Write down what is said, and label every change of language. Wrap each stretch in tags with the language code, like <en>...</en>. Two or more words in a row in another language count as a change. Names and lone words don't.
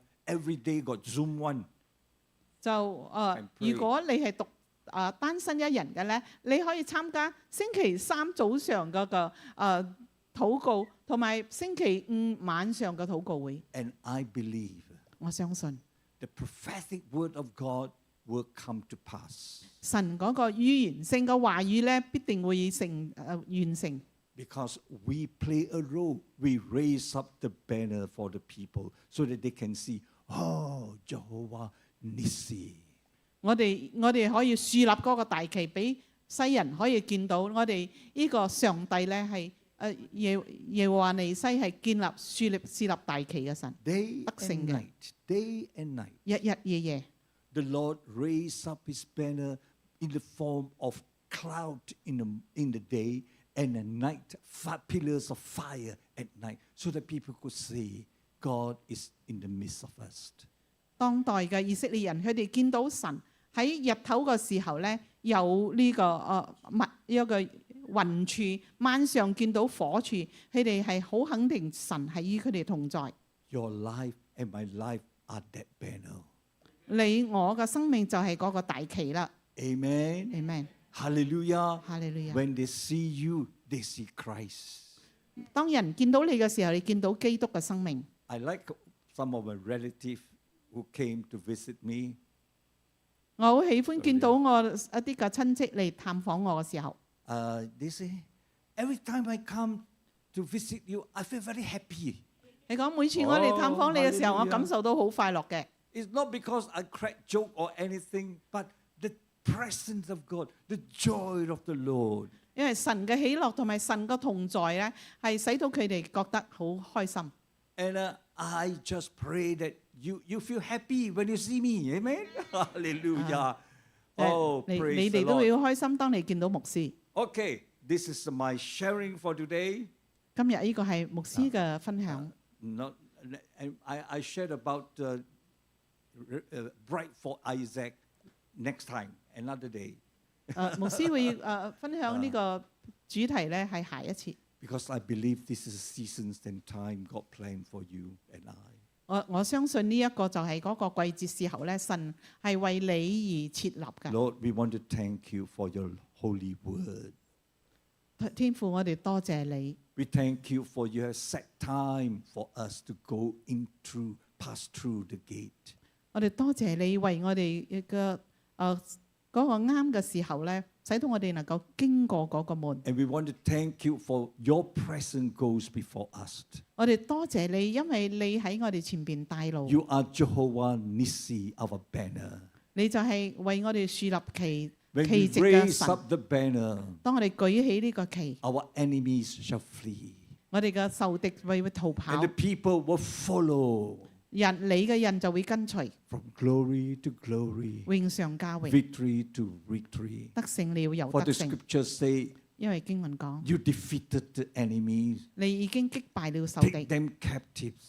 <en>Every day got Zoom one.</en> <yue>就</yue> <en>And pray.</en> <yue>如果你係獨單身一人嘅咧，你可以參加星期三早上嗰個禱告，同埋星期五晚上嘅禱告會。</yue> <en>And I believe</en> <yue>我相信</yue> <en>the prophetic word of God will come to pass.</en> <yue>神嗰個預言性嘅話語咧，必定會完成。</yue> <en>Because we play a role, we raise up the banner for the people so that they can see, oh, Jehovah Nissi.</en> <yue>我哋可以樹立嗰個大旗，俾世人可以見到我哋呢個上帝咧係耶和華尼西係建立樹立大旗嘅神，</yue> <en>Day</en> <yue>得勝</yue> <en>and</en> <yue>嘅，</yue> <en>night, day and night.</en> <yue>日日夜夜。</yue> <en>The Lord raised up his banner in the form of cloud in the day and a night, pillars of fire at night, so that people could see God is in the midst of us.</en> <yue>當代嘅以色列人，佢哋見到神喺日頭嘅時候咧，有呢個一個雲柱，晚上見到火柱，佢哋係好肯定神係與佢哋同在。</yue> <en>Your life and my life are that banner.</en> <yue>你我嘅生命就係嗰個大旗啦。</yue> <en>Amen.</en> <yue>Amen。</yue> <en>Hallelujah.</en> <yue>哈利路亞。</yue> <en>When they see you, they see Christ.</en> <yue>當人見到你嘅時候，你見到基督嘅生命。</yue> <en>I like some of my relatives who came to visit me.</en> <yue>我好喜歡見到我一啲嘅親戚嚟探訪我嘅時候，</yue> <en>They say, every time I come to visit you, I feel very happy.</en> <yue>你講每次我嚟探訪你嘅時候，哦我感受到好快樂嘅。</yue> <en>It's not because I crack joke or anything, but the presence of God, the joy of the Lord.</en> <yue>因為神嘅喜樂同埋神嘅同在咧，係使到佢哋覺得好開心。</yue> <en>And I just pray that you feel happy when you see me. Amen? Hallelujah. Oh,</en> <yue>你</yue> <en>praise the</en> <yue>哋都會</yue> <en>Lord.</en> <yue>好開心，當你見到牧師。</yue> <en>Okay, this is my sharing for today.</en> <yue>今日呢個係牧師嘅分享。</yue> <en>Not, I shared about Bright for Isaac next time, another day.</en> <yue>牧師會分享呢個主題咧，係下一次。</yue> <en>Because I believe this is a seasons and time God planned for you and I.</en> <yue>我相信呢一個就係嗰個季節時候咧，神係為你而設立嘅。</yue> <en>Lord, we want to thank you for your holy word.</en> <yue>天父，我哋多謝你。</yue> <en>We thank you for you have set time for us to go pass through the gate.</en> <yue>我哋多謝你為我哋嘅嗰個啱嘅時候咧，使到我哋能夠經過嗰個門。</yue> <en>And we want to thank you for your presence goes before us.</en> <yue>我哋多謝你，因為你喺我哋前邊帶路。</yue> <en>You are Jehovah Nissi, our banner.</en> <yue>你就係為我哋樹立旗</yue> <en>When</en> <yue>旗</yue> <en>we</en> <yue>籍嘅</yue> <en>raise</en> <yue>神。</yue> <en>up the banner,</en> <yue>當我哋舉起呢個旗，</yue> <en>our enemies shall flee.</en> <yue>我哋嘅仇敵會逃跑</yue> <en>and the，people will follow</en> <yue>你嘅人就會跟隨，</yue> <en>from glory to glory,</en> <yue>榮上加榮，</yue> <en>victory to victory.</en> <yue>得勝了又</yue> <en>For</en> <yue>得</yue> <en>the</en> <yue>勝。</yue> <en>scriptures say,</en> <yue>因為經文講，</yue> <en>you defeated the enemies,</en> <yue>你已經擊敗了仇</yue> <en>take</en> <yue>敵，</yue> <en>them captives,</en>